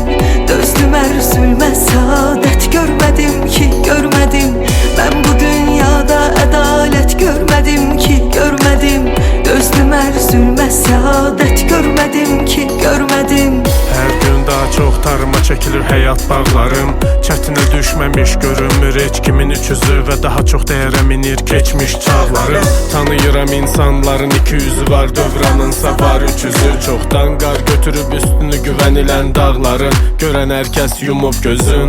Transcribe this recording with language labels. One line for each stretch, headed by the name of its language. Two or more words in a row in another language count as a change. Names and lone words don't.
Turkish: Dözdüm üzülmez saadet görmedim ki görmedim. Ben bu dünyada adalet görmedim ki görmedim. Dözdüm üzülmez saadet görmedim ki görmedim.
Azerbaijani: Hər gün daha çox tarıma çəkilir həyat bağlarım. Çətinə düşməmiş görünmür heç kimin üçüzü və daha çox dəyərə minir keçmiş çağlarım. Tanıyıram insanların iki yüzü var, dövranınsa var üç yüzü. Çoxdan qar götürüb üstünü güvənilən dağların, görən hər kəs yumub gözün.